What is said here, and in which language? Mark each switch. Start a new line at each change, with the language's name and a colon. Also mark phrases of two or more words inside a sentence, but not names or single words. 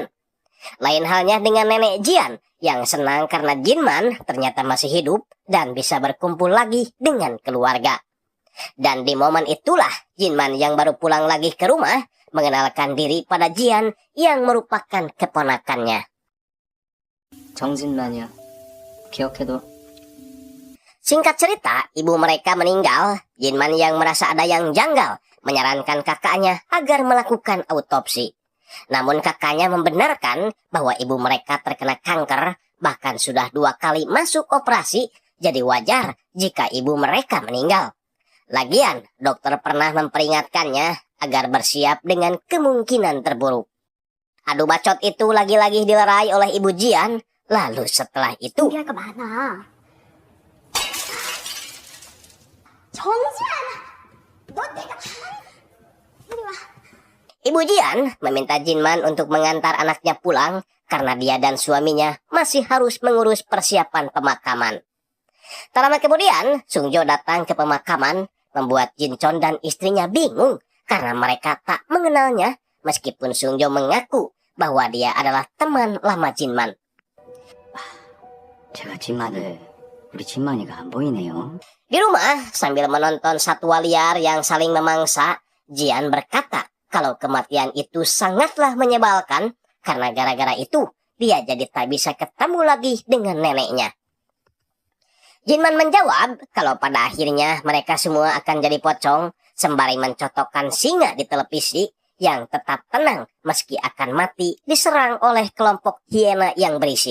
Indonesian: Lain halnya dengan nenek Jian yang senang karena Jinman ternyata masih hidup dan bisa berkumpul lagi dengan keluarga. Dan di momen itulah Jinman yang baru pulang lagi ke rumah mengenalkan diri pada Jian yang merupakan keponakannya.
Korean: 정진만이야. 기억해둬.
Indonesian: Singkat cerita, ibu mereka meninggal. Jinman yang merasa ada yang janggal menyarankan kakaknya agar melakukan autopsi. Namun kakaknya membenarkan bahwa ibu mereka terkena kanker, bahkan sudah 2 kali masuk operasi, jadi wajar jika ibu mereka meninggal. Lagian, dokter pernah memperingatkannya agar bersiap dengan kemungkinan terburuk. Adu bacot itu lagi-lagi dilerai oleh ibu Jian. Lalu setelah itu,
Korean: 준비할 거 많아. 정지야, 너 내가 이리 와.
Indonesian: ibu Jian meminta Jinman untuk mengantar anaknya pulang karena dia dan suaminya masih harus mengurus persiapan pemakaman. Tak lama kemudian, Sungjo datang ke pemakaman, membuat Jinchon dan istrinya bingung karena mereka tak mengenalnya, meskipun Sungjo mengaku bahwa dia adalah teman lama Jinman.
Korean: 제가 진만을 우리 진만이가 안 보이네요.
Indonesian: Di rumah, sambil menonton satwa liar yang saling memangsa, Jian berkata kalau kematian itu sangatlah menyebalkan karena gara-gara itu dia jadi tak bisa ketemu lagi dengan neneknya. Jinman menjawab kalau pada akhirnya mereka semua akan jadi pocong sembari mencotokkan singa di televisi yang tetap tenang meski akan mati diserang oleh kelompok hiena yang berisik.